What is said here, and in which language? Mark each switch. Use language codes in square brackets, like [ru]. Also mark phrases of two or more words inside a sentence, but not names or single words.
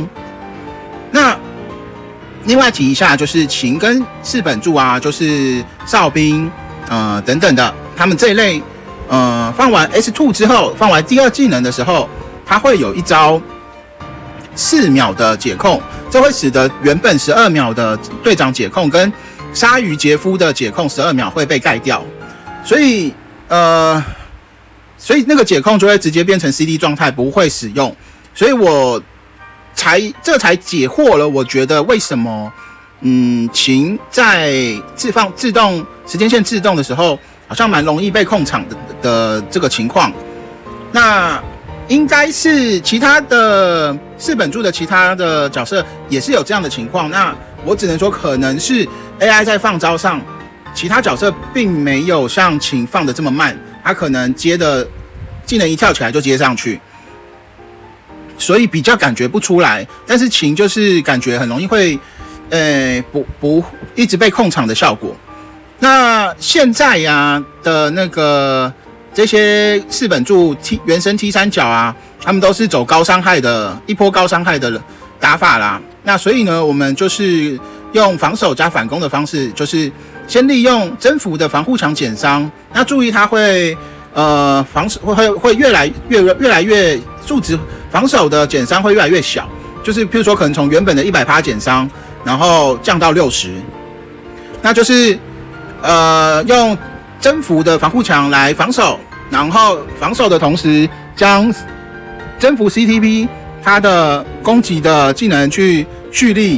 [zh] 那另外提一下，就是秦跟四本柱啊，就是哨兵等等的，他們這一類放完 S2 之後，放完第2技能的時候，他會有一招4秒的解控，這會使得原本12秒的隊長解控跟鯊魚傑夫的解控12秒會被蓋掉，所以那個解控就會直接變成 CD 狀態，不會使用。所以我這才解惑了，我覺得為什麼秦在自動時間線自動的時候，好像蠻容易被控場的這個情況。那應該是其他的4本柱的其他的角色也是有這樣的情況，那我只能說可能是 AI 在放招上，其他角色並沒有像秦放的這麼慢，他可能接的技能一跳起來就接上去，所以比較感覺不出來。但是秦就是感覺很容易會不一直被控场的效果。那現在呀的那個這些4本柱原生 T 三角啊，他們都是走高傷害的一波高傷害的打法啦。那所以呢，我們就是用防守加反攻的方式，就是先利用征服的防護牆減傷。那注意它會防守會越來越數值防守的減傷會越來越小，就是譬如說可能從原本的100%減傷，然後降到60，那就是用征服的防護牆來防守，然後防守的同時將征服 CTP 它的攻擊的技能去蓄力。